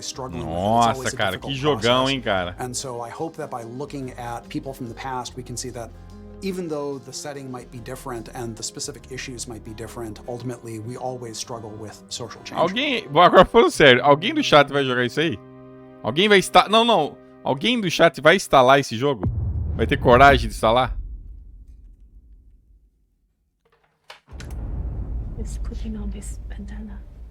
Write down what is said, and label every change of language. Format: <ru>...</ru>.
<pt>Nossa, cara, que jogão, hein, cara.</pt> <en>And so I hope that by looking at people from the past, we can see that even though the setting might be different and the specific issues might be different, ultimately we always struggle with social change.</en> <pt>Alguém, agora falando sério, alguém do chat vai jogar isso aí? Alguém vai instalar? Não. Alguém do chat vai instalar esse jogo? Vai ter coragem de instalar?</pt> <en>It's putting on this bandana.</en>